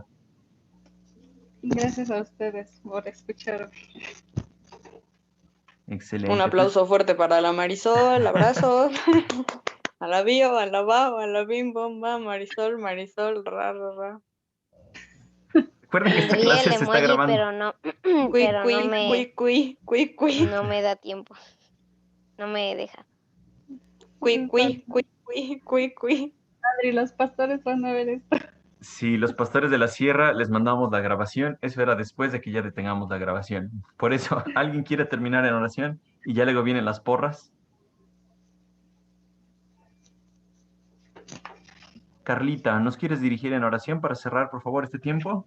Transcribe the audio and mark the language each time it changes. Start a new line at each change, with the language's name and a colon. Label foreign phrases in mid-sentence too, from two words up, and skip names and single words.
Spanish: Gracias a ustedes por escucharme. Un Excelente. Pues aplauso fuerte para la Marisol, abrazos. A la bio, a la bao, a la bim, bom, bam, Marisol, Marisol, ra, ra, ra. recuerden que esta Vi el clase se está emoji, grabando. pero no, Cui, pero cui, cui, cui, cui, cui, no me da tiempo. No me deja. cui, cui, cui, cui, cui, cui. Padre, y los pastores van a ver esto. Si los pastores de la sierra les mandamos la grabación, eso era después de que ya detengamos la grabación. Por eso, ¿alguien quiere terminar en oración? Y ya luego vienen las porras. Carlita, ¿nos quieres dirigir en oración para cerrar, por favor, este tiempo?